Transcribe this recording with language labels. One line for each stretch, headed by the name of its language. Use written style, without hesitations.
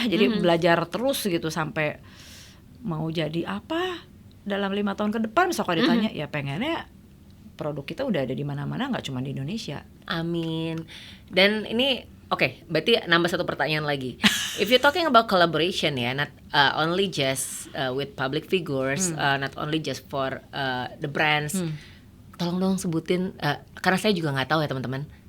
Indonesian: Jadi belajar terus gitu sampai mau jadi apa dalam 5 tahun ke depan. Misal kalau ditanya ya pengennya produk kita udah ada di mana-mana, nggak cuma di Indonesia. Amin. Dan ini oke, berarti nambah satu pertanyaan lagi.
English: If you're talking about collaboration ya, not only just with public figures, not only just for the brands.
Indonesian: Tolong dong sebutin, karena saya juga nggak tahu ya teman-teman.